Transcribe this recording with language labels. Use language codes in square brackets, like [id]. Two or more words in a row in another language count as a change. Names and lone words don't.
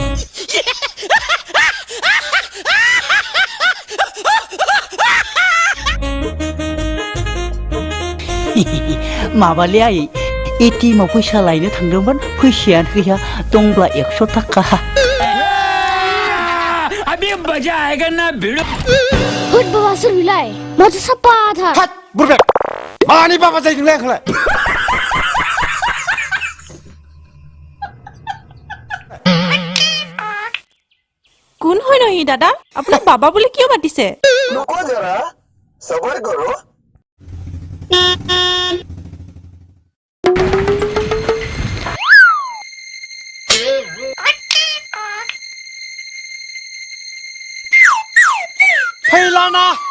[brx] माबालै आयै एटिएमआव फैसा लायनो थांदोंमोन फैसायानो गैया दंब्ला 100 थाखा। [hi] अभी मजा आएगा ना भिड़ो [brx] होद बवासर बिलाय माथो साफा था हात बुरबे मानि बाबा जायो नोंलाय आंखौलाय [as] কোন হয় নহি দাদা আপোনাক বাবা বুলি কিয় মাতিছে? [hi] रुको जरा सबर करो [brx] फैलाना